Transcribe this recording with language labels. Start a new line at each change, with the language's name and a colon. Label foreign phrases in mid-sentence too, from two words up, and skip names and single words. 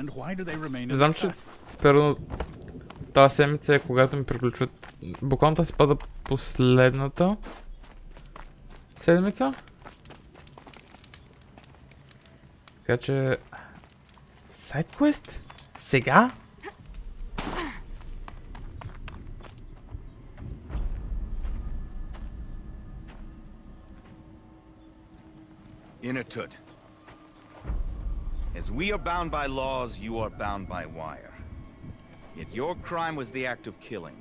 English: Why do they remain in
Bulgarian: Знам, че първо тази седмица е когато ми приключват. Буквално това се пада последната седмица. Така че... Сайдквест? Сега? Inatut.
English: As we are bound by laws, you are bound by wire. Yet your crime was the act of killing.